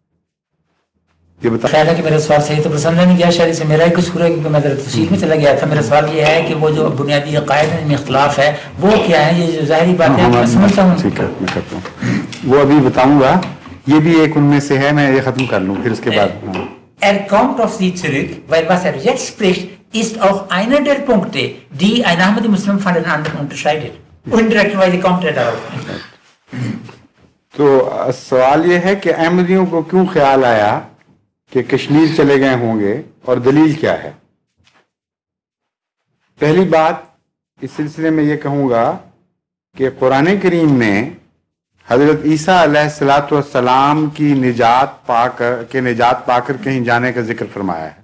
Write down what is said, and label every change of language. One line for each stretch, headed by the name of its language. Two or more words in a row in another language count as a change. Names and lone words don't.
Urdu: یہ بتا خیال ہے کہ میرا سوال صحیح تو سمجھا نہیں گیا شاید سے میرا ہی قصور ہے، کیونکہ میں تفصیل میں چلا گیا تھا. میرا سوال یہ ہے کہ وہ جو بنیادی عقائد میں اختلاف ہے وہ کیا ہے؟ یہ جو ظاہری بات ہے میں سمجھتا ہوں. ٹھیک ہے میں کرتا ہوں، وہ ابھی بتاؤں گا. یہ بھی ایک ان میں سے ہے، میں یہ ختم کر لوں پھر اس کے بعد.
German: Er kommt auf Sie zurück, weil was er jetzt spricht, ist auch einer der Punkte, die ein Ahmadi-Muslim von den anderen unterscheidet. Indirekterweise kommt er darauf.
Urdu: تو سوال یہ ہے کہ احمدیوں کو کیوں خیال آیا کہ کشمیر چلے گئے ہوں گے اور دلیل کیا ہے؟ پہلی بات اس سلسلے میں یہ کہوں گا کہ قرآن کریم نے حضرت عیسیٰ
Arabic: علیہ الصلوۃ والسلام
Urdu: کی نجات پا کر کہیں جانے کا ذکر فرمایا ہے.